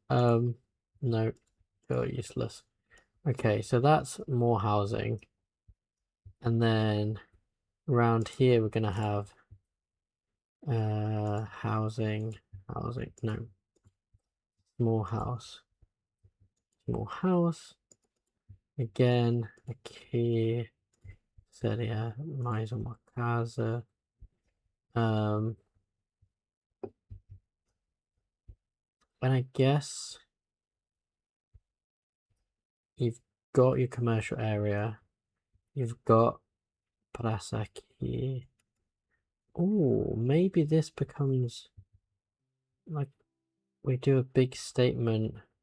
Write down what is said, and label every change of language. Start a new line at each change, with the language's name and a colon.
English: No, you're useless. Okay, so that's more housing. And then around here we're gonna have housing, no, small house.
Portuguese: Again, aqui seria mais uma casa.
English: And I guess you've got your commercial area. You've got
Portuguese: praça aqui.
English: Oh, maybe this becomes like we do a big statement.